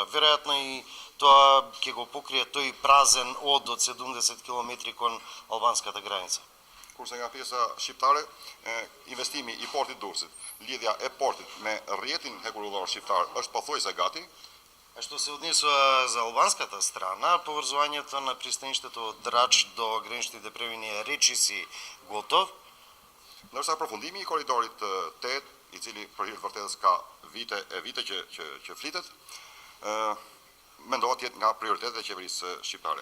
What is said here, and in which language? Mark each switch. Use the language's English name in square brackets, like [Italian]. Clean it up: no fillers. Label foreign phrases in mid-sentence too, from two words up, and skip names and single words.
[Macedonian] Веројатно и тоа ќе го покрие тој празен од 70 километри кон албанската граница. [Albanian] Kurse nga pjesa shqiptare, investimi i portit Durrësit, lidhja e portit me rrjetin hekurullor shqiptar është pothuajse gati. [Macedonian] Што се однесува за албанската страна, поврзувањето на пристаништето од Драч до граничните премини е речиси готов. [Albanian] Ndërsa përfundimi i korridorit 8, i cili për hir të vërtetës ka vite që flitet, mendohet jetë nga prioritetet e qeverisë shqiptare.